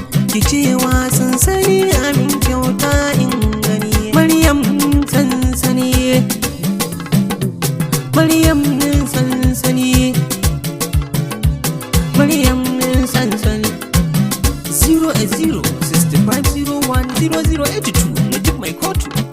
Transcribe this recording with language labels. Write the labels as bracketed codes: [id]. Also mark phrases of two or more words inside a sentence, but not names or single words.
[ha] Ki cewa sansani amin kyauta in gani. Maryam sansani. Maryam sansani. Maryam sansani. [en] Zero eight zero sixty five zero one zero zero eighty two. [ha] Najib Mai Kotu.